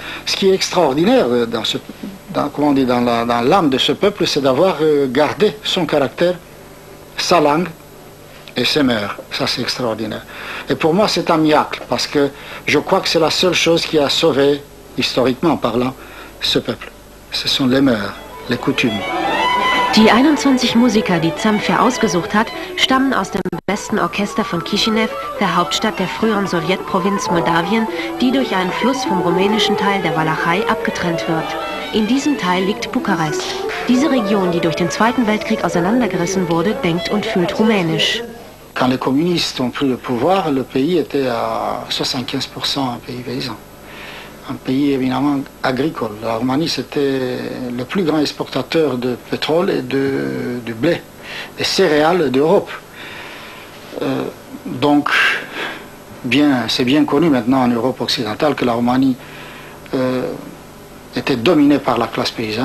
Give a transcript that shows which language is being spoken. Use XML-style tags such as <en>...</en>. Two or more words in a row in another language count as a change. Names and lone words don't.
<fr>Ce qui est extraordinaire dans l'âme de ce peuple, c'est d'avoir gardé son caractère, sa langue et ses mœurs. Ça, c'est extraordinaire. Et pour moi, c'est un miracle, parce que je crois que c'est la seule chose qui a sauvé, historiquement parlant, ce peuple. Ce sont les mœurs, les coutumes.</fr> <de>Die 21 Musiker, die Zamfir ausgesucht hat, stammen aus dem besten Orchester von Kishinev, der Hauptstadt der früheren Sowjetprovinz Moldawien, die durch einen Fluss vom rumänischen Teil der Walachei abgetrennt wird. In diesem Teil liegt Bukarest. Diese Region, die durch den Zweiten Weltkrieg auseinandergerissen wurde, denkt und fühlt rumänisch.</de> <fr>Quand les communistes ont pris le pouvoir, le pays était à 75% un pays paysan. Un pays éminemment agricole. La Roumanie, c'était le plus grand exportateur de pétrole et du blé, des céréales d'Europe. Donc, c'est bien connu maintenant en Europe occidentale que la Roumanie était dominée par la classe paysanne.</fr>